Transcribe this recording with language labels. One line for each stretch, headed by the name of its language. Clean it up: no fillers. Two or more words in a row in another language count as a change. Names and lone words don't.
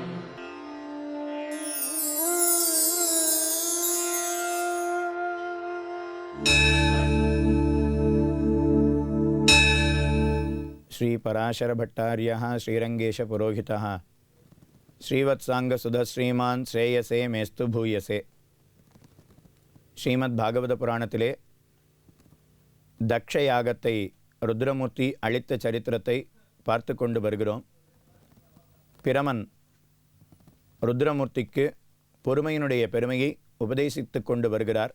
Sanskrit: श्री पराशर भट्टार्यः श्रीरंगेश पुरोहितः श्रीवत्सांग सुधश्रीमान् श्रेयसे मेस्तु भूयसे.
Tamil: ஸ்ரீமத் பாகவத புராணத்திலே தக்ஷ யாகத்தை ருத்ரமூர்த்தி அளித்த சரித்திரத்தை பார்த்து கொண்டு வருகிறோம். பிரமன் ருத்ரமூர்த்திக்கு பொறுமையினுடைய பெருமையை உபதேசித்து கொண்டு வருகிறார்.